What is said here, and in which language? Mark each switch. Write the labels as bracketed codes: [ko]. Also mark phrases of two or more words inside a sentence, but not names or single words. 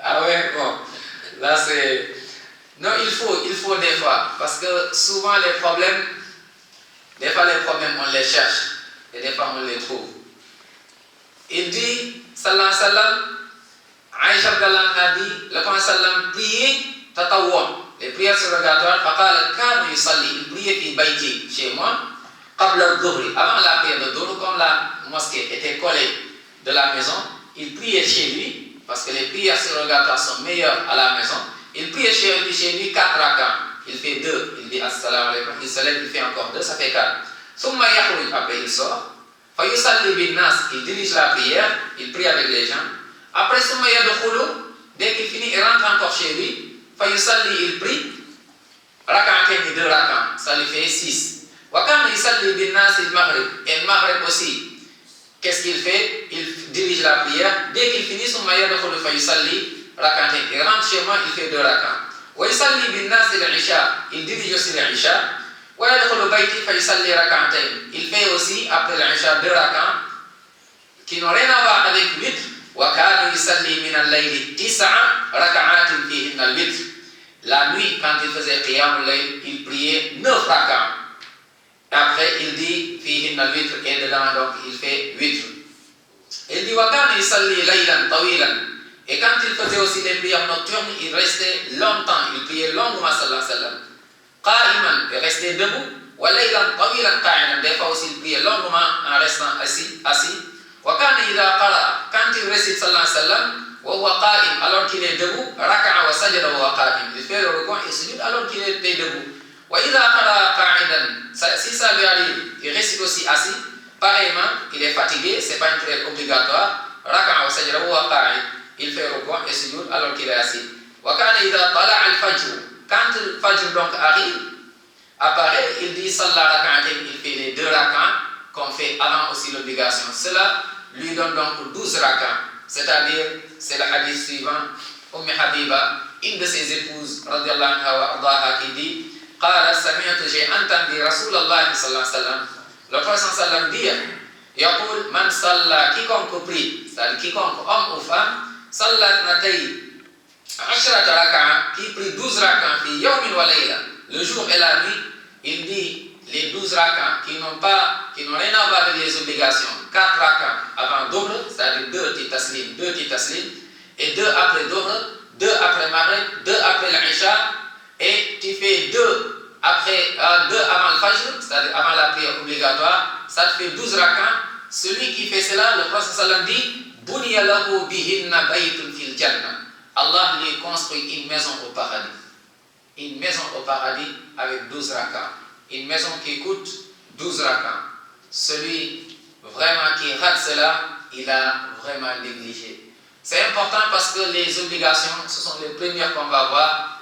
[fr] Ah ouais, bon. Là c'est... Non, il faut des fois. Parce que souvent les problèmes, on les cherche. Et des fois on les trouve. Il dit, [ar] صلى الله عليه وسلم, [fr] Aïcha a dit, le prophète sallam priait tatawwa, les prières surrogatoires, [ar] فقال كان يصلي, [fr] il priait [ar] في بيتي, [fr] chez moi, [ar] قبل الظهر, [fr] avant la prière de dhuhr, comme la mosquée était collée de la maison, il priait chez lui, parce que les prières surrogatoires sont meilleures à la maison, il priait chez lui 4 rak'ahs. il fait 2, il dit [ar] السلام عليكم, [fr] il se lève, il fait encore 2, ça fait 4. [ar] ثم يخرج, [fr] après il sort. [ar] فيصلي بالناس, [fr] il dirige la prière, il prie avec les gens. [ar] Après ثم يدخل, [fr] dès qu'il finit, il rentre encore chez lui. [ar] فيصلي, [fr] il prie. Rak'atayn, 2 rak'at, ça lui fait 6. [ar] وكان يصلي بالناس المغرب, [fr] et le maghrib aussi. Qu'est-ce qu'il fait? Il dirige la prière. Dès qu'il finit, [ar] ثم يدخل فيصلي ركعتين, [fr] il rentre chez moi, il fait 2 rak'at. [ar] ويصلي بالناس العشاء, [fr] il dirige aussi l'isha. [ar] ويدخل بيتي فيصلي ركعتين, [fr] il fait aussi après l'isha 2 rak'at qui n'ont rien à voir avec 8. [ar] وكان يصلي من الليل 9 ركعات فيهن الوتر. [fr] La nuit, quand il faisait [ar] قيام الليل, [fr] il priait 9 rak'at. Après, il dit [ar] فيهن الوتر, [fr] et dedans donc il fait 8. Il dit [ar] وكان يصلي ليلا طويلا. [fr] Et quand il faisait aussi les prières nocturnes, il restait longtemps, il priait longuement [ar] صلى الله عليه وسلم. [fr] Qa'iman, il restait debout. [ar] وليلا طويلا قائما, [fr] des fois aussi il priait longuement en restant assis. [ar] وكان إذا قرأ, [fr] quand il récite [ar] صلى الله عليه وسلم وهو قائم, [fr] alors qu'il est debout, [ar] ركع وسجد وهو قائم, [fr] il fait le rukû et sujoud alors qu'il était debout. [ar] وإذا قرأ قاعدا, [fr] si ça lui arrive, il récite aussi assis. Pareillement, il est fatigué, c'est pas une prière obligatoire. [ar] ركع وسجد وهو قائم, [fr] il fait rukû et sujoud alors qu'il est assis. [ar] وكان إذا طلع الفجر, [fr] quand le fajr donc arrive, apparaît, il dit [ar] صلى ركعتين, [fr] il fait les 2 rak'ats qu'on fait avant aussi l'obligation. Cela lui donne donc 12 rak'ats. C'est-à-dire, c'est le hadith suivant, Habiba, une de ses épouses, [ar] رضي الله عنها وأرضاها, [fr] qui dit [ar] قال سمعت, [fr] j'ai entendu Rasulallah [ar] صلى الله عليه وسلم, [fr] le prophète [ar] صلى الله عليه وسلم [fr] dire [ar] يقول من صلى, [fr] quiconque prie, c'est-à-dire quiconque, homme ou femme, [ar] صلى ثنتي عشرة ركعة, [fr] qui prie 12 rak'at [ar] في يوم وليلة, [fr] le jour et la nuit, il dit les 12 rak'at qui n'ont rien à voir avec les obligations, 4 rak'at avant Dhuhr, c'est-à-dire 2 taslim, et 2 après Dhuhr, 2 après Maghrib, 2 après l'Isha, et tu fais 2 avant le Fajr, c'est-à-dire avant la prière obligatoire, ça te fait 12 rak'at. Celui qui fait cela, le prophète [ar] صلى الله عليه وسلم [fr] dit [ar] بني له بهن بيت في الجنة. [fr] Allah lui construit une maison au paradis. Une maison au paradis avec 12 rak'at. Une maison qui coûte 12 rak'at. Celui vraiment qui rate cela, il a vraiment négligé. C'est important parce que les obligations, ce sont les premières qu'on va voir.